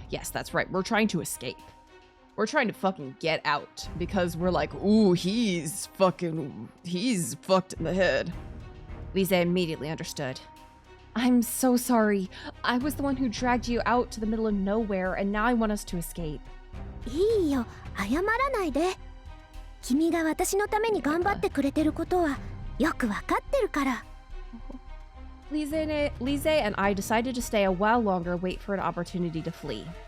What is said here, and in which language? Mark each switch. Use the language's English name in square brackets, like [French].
[English] Yes, that's right. We're trying to escape. We're trying to fucking get out because we're like, ooh, he's fucked in the head. Lisa immediately understood. I'm so sorry. I was the one who dragged you out to the middle of nowhere, and now I want us to escape. [Japanese] いいよ、謝らないで。君が私のために頑張ってくれてることはよくわかってるから。 [English] Lise and I decided to stay a while longer, wait for an opportunity to flee.